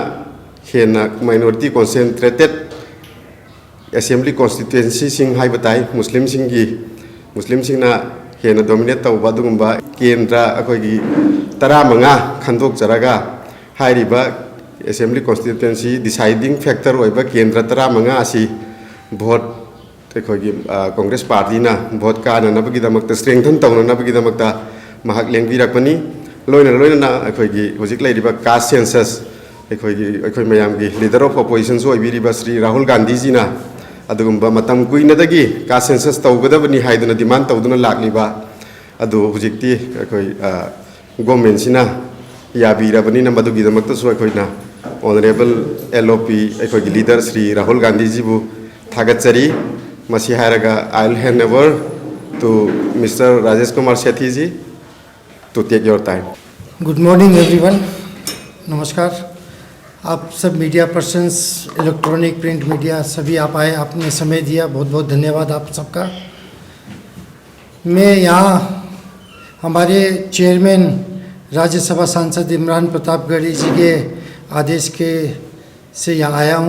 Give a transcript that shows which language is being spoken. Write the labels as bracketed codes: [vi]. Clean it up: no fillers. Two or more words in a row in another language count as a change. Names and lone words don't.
[mni] hena [en] minority concentrated assembly constituency [mni] sing haibatai muslim sing na hena dominate tawba dugumba kendra aikoi gi 15 khandok jaraga hairiba [en] assembly constituency deciding factor [mni] oiba kendra 15 asi vote aikoi Congress party na vote ka na nabagi damakta strengthen tawna nabagi damakta mahak lengbirakpani loina aikoi gi hojik lairiba [en] caste census [mni] aikoi mayam gi [en] leader of opposition [mni] so ibiriba Sri Rahul Gandhi ji na adugumba matam kuina dagi [en] caste census [mni] tawgadabani haiduna demand tawduna lakliba adu hojikti aikoi government sina yabirabani na madugi damakta so aikoi na [en] Honorable LOP [mni] aikoi gi leader Sri Rahul Gandhi ji bu thagachari masi hairaga [en] I'll hand over to Mr. Rajesh Kumar Sethi ji to take your time. Good morning everyone. [hi] नमस्कार. आप सब [en] media persons, electronic print media [hi] सभी आप आए, आपने समय दिया, बहुत बहुत धन्यवाद आप सबका. मैं यहाँ हमारे चेयरमैन राज्यसभा सांसद इमरान प्रताप गढ़ी जी के आदेश के से यहाँ आया हूँ.